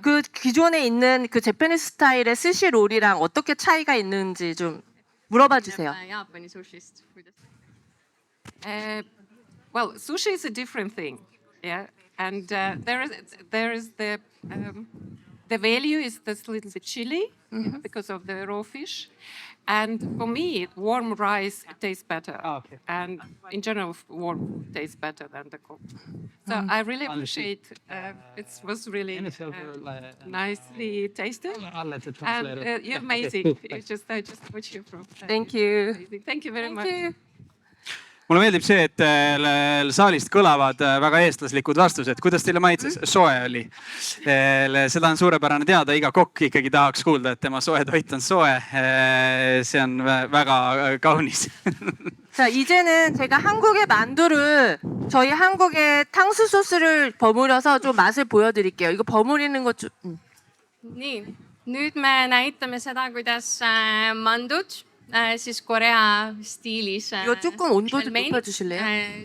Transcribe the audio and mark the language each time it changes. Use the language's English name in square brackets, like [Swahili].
[Korean] 그 기존에 있는 그 재패니스 스타일의 스시 롤이랑 어떻게 차이가 있는지 좀 물어봐 주세요. [Estonian] Jaapani sushist. [English] Well, sushi is a different thing, yeah, and there is the value is this little bit chili because of the raw fish, and for me, warm rice tastes better, Okay. and in general, warm tastes better than the cooked. So I really appreciate. It was really nicely tasted, and you're amazing. I just watch you from. Thank you. Amazing. Thank you very much. [Estonian] mulle meeldib see, et saalist kõlavad väga eestlaslikud vastused. Kuidas teile maitses? Soe oli. Seda on suurepärane teada. Iga kokk ikkagi tahaks kuulda, et tema soe toit on soe. See on väga kaunis. [Korean] 자, 이제는 제가 한국의 만두를 저희 한국의 탕수 소스를 버무려서 좀 맛을 보여드릴게요. 이거 버무리는 것 좀. [Estonian] nii, nüüd me näitame seda, kuidas mandud siis Korea stiilis [Korean] 이거 조금 온도 좀 높여주실래요?